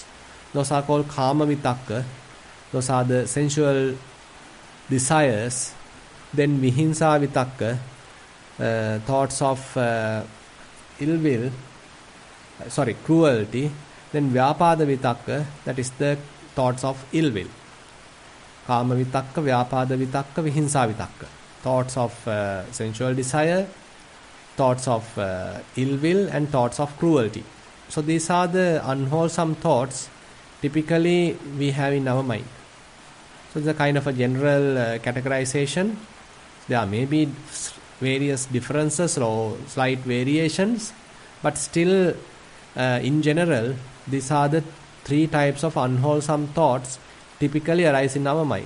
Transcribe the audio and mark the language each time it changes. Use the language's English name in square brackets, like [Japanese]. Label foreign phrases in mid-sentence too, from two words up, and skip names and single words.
[English] Those are called [Pali] kama vitakka. [English] Those are the sensual desires. Then [Pali] vihinsa vitakka, [English] thoughts of ill will, cruelty. Then [Pali] vyapada vitakka, [English] that is the thoughts of ill will. [Pali] Kama vitakka, vyapada vitakka, vihinsa vitakka. [English] Thoughts of sensual desire, thoughts of ill will, and thoughts of cruelty. So these are the unwholesome thoughts typically we have in our mind. So it's a kind of a general categorization. There may be various differences or slight variations, but still in general these are the three types of unwholesome thoughts typically arise in our mind.